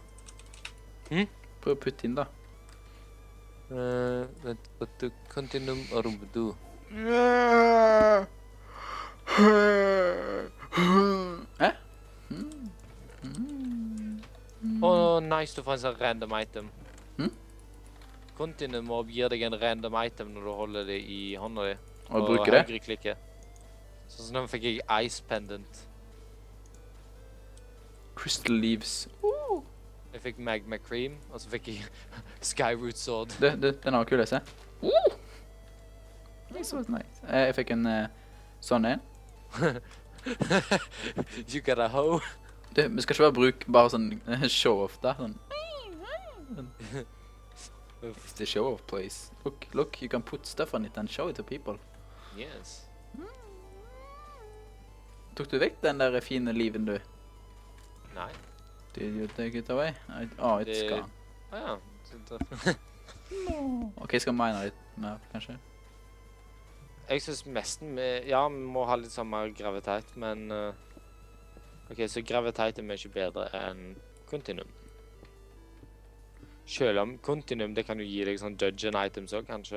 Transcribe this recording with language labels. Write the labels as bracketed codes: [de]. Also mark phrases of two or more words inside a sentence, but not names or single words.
[no] Hm? Prøv å putte inn da. Vent, continuum orbudu. Hæ? Nice, du får en sånn [en] random item. [no] Continuum mob gir deg en [en] random item [no] når du holder det i hånda di. Og bruker det? høyre klikke. Så nå fikk jeg Ice Pendant. Crystal Leaves. Jeg fikk Magma Cream, og så fikk jeg Skyroot Sword. Den har kul, se. Det er så nice. Jeg fikk en sånn en. [en] You got a hoe. [no] Vi skal ikke bare bruke bare sånn show-off da. Sånn. [en] It's the show-off place. Look, you can put stuff on it and show it to people. Yes. [no] Tok du vekk den der fine liven du? Nei. [en] Did you take it away? It's gone. [no] Ja. Ok, skal vi mine litt mer, kanskje? Jeg synes nesten ja, vi må ha litt samme gravitet, men ok, så gravitet er mye bedre enn continuum. Selv om continuum, det kan jo gi deg sånn [en] dungeon items [no] også, kanskje.